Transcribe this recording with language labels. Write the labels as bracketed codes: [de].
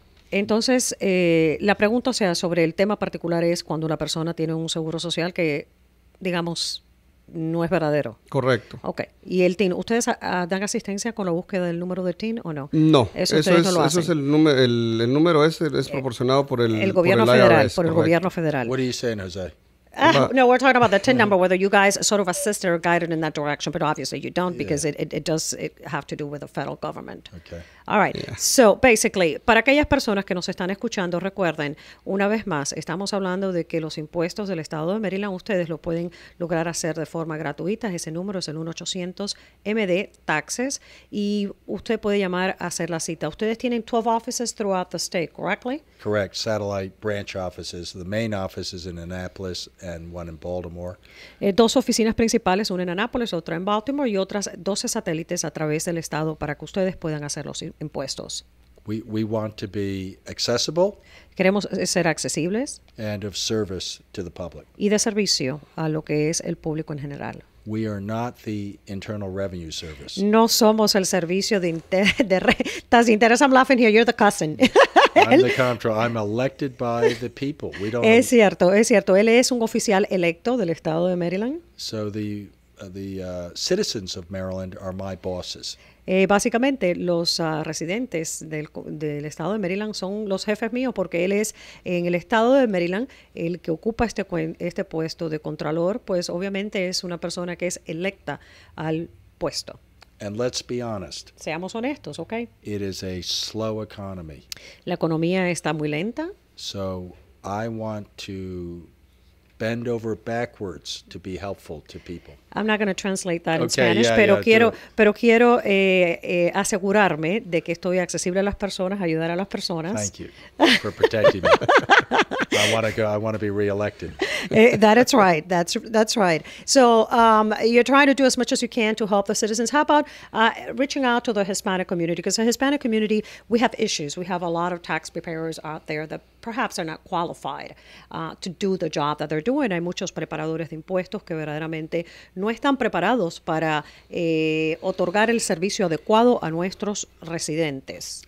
[es] Entonces, la pregunta, o sea, sobre el tema particular es cuando una persona tiene un seguro social que, digamos, no es verdadero. Correcto. Ok. ¿Y el TIN? ¿Ustedes dan asistencia con la búsqueda del número de TIN o no? No, Eso ustedes no lo hacen. el número. El número ese es proporcionado por el gobierno por el federal, IRS, por el correcto. gobierno federal. [en] What are you saying, Jose? No, we're talking about the TIN number, whether you guys sort of assist or guided in that direction, but obviously you don't because it does have to do with the federal government. Okay. All right. So, basically, [es] para aquellas personas que nos están escuchando, recuerden, una vez más, estamos hablando de que los impuestos del estado de Maryland, ustedes lo pueden lograr hacer de forma gratuita. Ese número es el 1-800-MD-TAXES y usted puede llamar a hacer la cita. Ustedes tienen [en] 12 offices throughout the state, correctly? Correct. Satellite branch offices. The main office is in Annapolis and one in Baltimore. [es] 2 oficinas principales, una en Annapolis, otra en Baltimore y otras 12 satélites a través del estado para que ustedes puedan hacer los impuestos. [en] We want to be accessible [es] Queremos ser accesibles [en] and of service to the public. [es] y de servicio a lo que es el público en general. [en] We are not the Internal Revenue Service. [es] No somos el servicio de rentas de interés. [en] I'm laughing here. You're the cousin. I'm the comptroller. I'm elected by the people. We don't. [es] Es cierto, es cierto. Él es un oficial electo del estado de Maryland. [en] So the citizens of Maryland are my bosses. [es] Básicamente, los residentes del estado de Maryland son los jefes míos porque él es en el estado de Maryland el que ocupa este puesto de contralor, pues obviamente es una persona que es electa al puesto. [en] And let's be honest. [es] Seamos honestos, ¿ok? [en] It is a slow economy. [es] La economía está muy lenta. [en] So I want to bend over backwards to be helpful to people. I'm not going to translate that in Okay, Spanish, yeah, [es] pero [en] yeah, [es] quiero asegurarme de que estoy accesible a las personas, ayudar a las personas. [en] Thank you for protecting me. I want to be reelected. That's right. That's right. So you're trying to do as much as you can to help the citizens. How about reaching out to the Hispanic community? Because the Hispanic community, we have issues. We have a lot of tax preparers out there that perhaps are not qualified to do the job that they're doing. [es] Hay muchos preparadores de impuestos que verdaderamente no están preparados para otorgar el servicio adecuado a nuestros residentes.